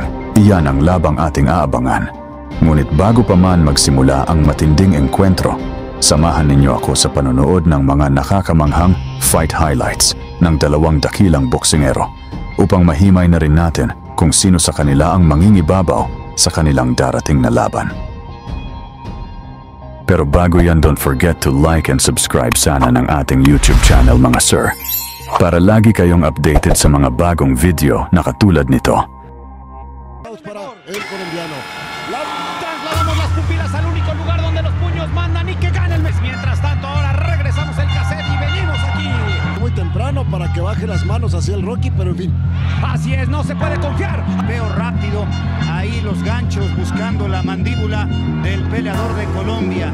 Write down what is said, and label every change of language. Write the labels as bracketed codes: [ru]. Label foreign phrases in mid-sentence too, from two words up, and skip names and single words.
[tl] Iyan ang labang ating aabangan. Ngunit bago pa man magsimula ang matinding engkwentro, samahan ninyo ako sa panonood ng mga nakakamanghang [en] fight highlights [tl] ng 2 dakilang boksingero upang mahimay na rin natin kung sino sa kanila ang mangingibabaw sa kanilang darating na laban. Pero bago yan, [en] don't forget to like and subscribe [tl] sana ng ating YouTube channel mga sir, para lagi kayong updated sa mga bagong video na katulad nito. [es] Para el colombiano. Trasladamos las pupilas al único lugar donde los puños mandan y que gane el mes. Mientras tanto, ahora regresamos el cassette y venimos aquí. Muy temprano para que baje las manos hacia el Rocky, pero en fin. Así es, no se puede confiar. Veo rápido ahí los ganchos buscando la mandíbula del peleador de Colombia.